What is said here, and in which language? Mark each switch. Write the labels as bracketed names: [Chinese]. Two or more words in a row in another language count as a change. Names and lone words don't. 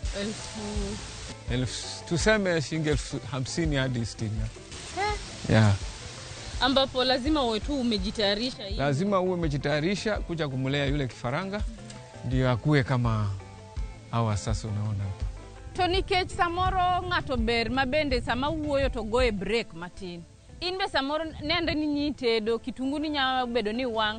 [Swahili] Tuseme shilingi 50,000 hadi 60. Yeah. Ambapo lazima uwe tu umejitayarisha hivi. Lazima uwe umejitayarisha kuja kumlea yule kifaranga ndio akue kama hawa sasa unaona hapa. [Luo (Kenya and Tanzania)] Toni kech samoro ngato ber mabende sama wuoyo to goe break matin. Inbe samoro nende ni nyitedo kitungu ni nya bedo ni wang.